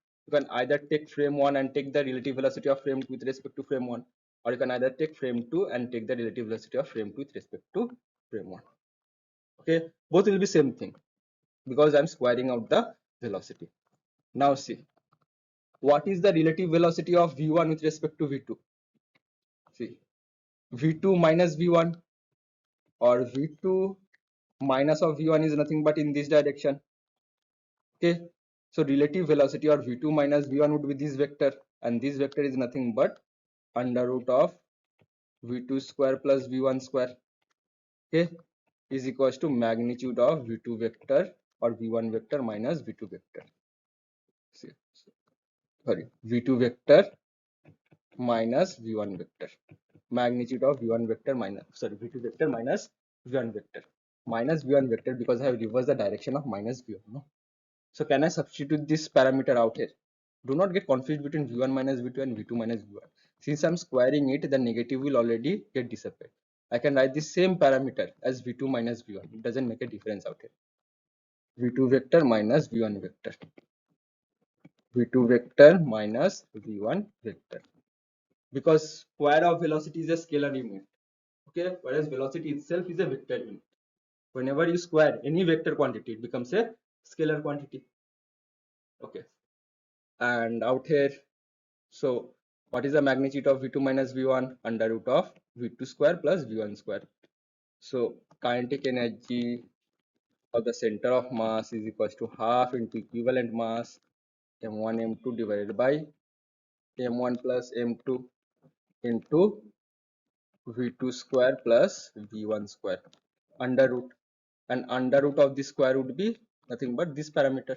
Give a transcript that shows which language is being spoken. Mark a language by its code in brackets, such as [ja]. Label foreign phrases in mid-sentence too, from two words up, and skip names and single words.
[en] You can either take frame 1 and take the relative velocity of frame 2 with respect to frame 1, or you can either take frame 2 and take the relative velocity of frame 2 with respect to frame 1. Okay, both will be same thing because I'm squaring out the velocity. Now see, what is the relative velocity of v1 with respect to v2? See, v2 minus v1, or v2 minus of v1 is nothing but in this direction. Okay, so relative velocity or v2 minus v1 would be this vector, and this vector is nothing but under root of v2 square plus v1 square. Okay, is equals to magnitude of v2 vector or v1 vector minus v2 vector. See, sorry, v2 vector minus v1 vector, magnitude of v1 vector minus, sorry, v2 vector minus v1 vector, minus v1 vector because I have reversed the direction of minus v1. No? So can I substitute this parameter out here? Do not get confused between v1 minus v2 and v2 minus v1. Since I'm squaring it, the negative will already get disappeared. I can write the same parameter as v2 minus v1. It doesn't make a difference out here. v2 vector minus v1 vector, v2 vector minus v1 vector, because square of velocity is a scalar unit. Okay, whereas velocity itself is a vector unit. Whenever you square any vector quantity, it becomes a scalar quantity. Okay, and out here, so what is the magnitude of v2 minus v1? Under root of v2 square plus v1 square. So kinetic energy of the center of mass is equals to half into equivalent mass m1 m2 divided by m1 plus m2 into v2 square plus v1 square under root, and under root of this square would be nothing but this parameter.